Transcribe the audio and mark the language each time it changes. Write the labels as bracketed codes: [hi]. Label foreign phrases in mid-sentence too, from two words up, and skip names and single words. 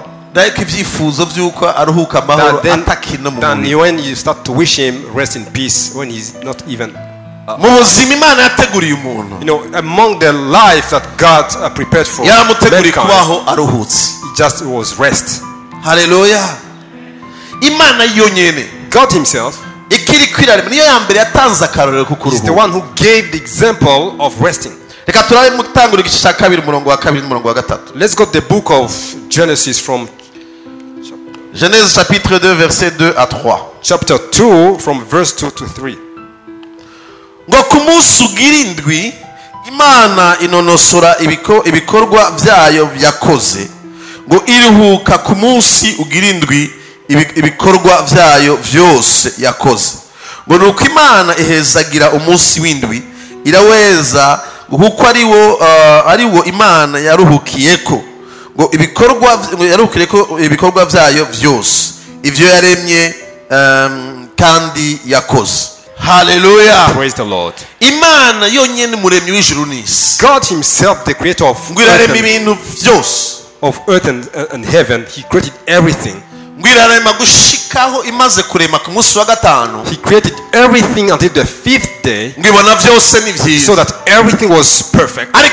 [en] Then when you start to wish him rest in peace, when he's not even among the life that God prepared for mankind, it just was rest. Hallelujah. God himself is the one who gave the example of resting. Let's go to the book of Genesis from [fr] Genèse chapitre 2 verset 2 à 3. [en] Chapter 2 from verse 2 to 3. [rn] Ngo ku munsi ugira indwi Imana inonosora ibikorwa byayo yakoze, ngo iruhuka ku munsi ugira indwi ibikorwa byayo byose yakoze. Ngo nuko Imana ihezagira umunsi w'indwi iraweza, kuko ariwo Imana yaruhukiyeko, ngo ibikorwa byayo byose ivyo yaremye kandi yakoze. [en] Hallelujah. Praise the Lord. [rn] Imana yonyene muremyi w'ijuru n'isi. [en] God himself, the creator of earth and heaven, he created everything. He created everything until the fifth day, so that everything was perfect.